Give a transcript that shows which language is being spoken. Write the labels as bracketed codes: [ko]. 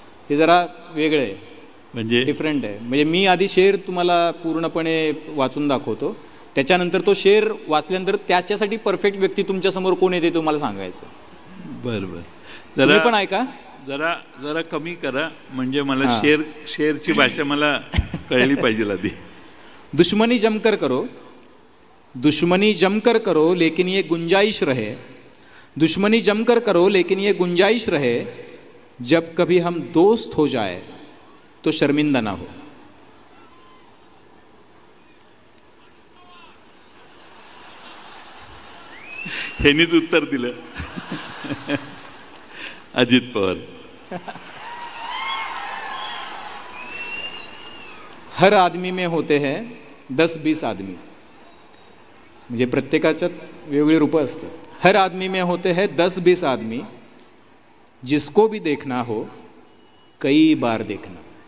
[mr] हे जरा वेगळं आहे, म्हणजे डिफरंट आहे. म्हणजे मी आधी शेअर तुम्हाला पूर्णपणे वाचून दाखवतो, त्याच्यानंतर तो शेअर वाचल्यानंतर त्याच्यासाठी परफेक्ट व्यक्ती तुमच्यासमोर कोण येते तुम्हाला सांगायचं. बरं, जरा पण ऐका, जरा कमी करा, म्हणजे मला शेअरची भाषा मला कळली पाहिजे आधी. [hi] दुश्मनी जमकर करो, दुश्मनी जमकर करो लेकिन ये गुंजाइश रहे, दुश्मनी जमकर करो लेकिन ये गुंजाइश रहे, जब कभी हम दोस्त हो जाए तो शर्मिंदा ना हो. [mr] ह्यांनीच उत्तर दिलं अजित पवार. [hi] हर आदमी में होते हैं 10-20 आदमी, [mr] म्हणजे प्रत्येकाच्यात वेगवेगळी रूपं असतात. [hi] हर आदमी में होते हैं 10-20 आदमी, जिसको भी देखना हो कई बार देखना.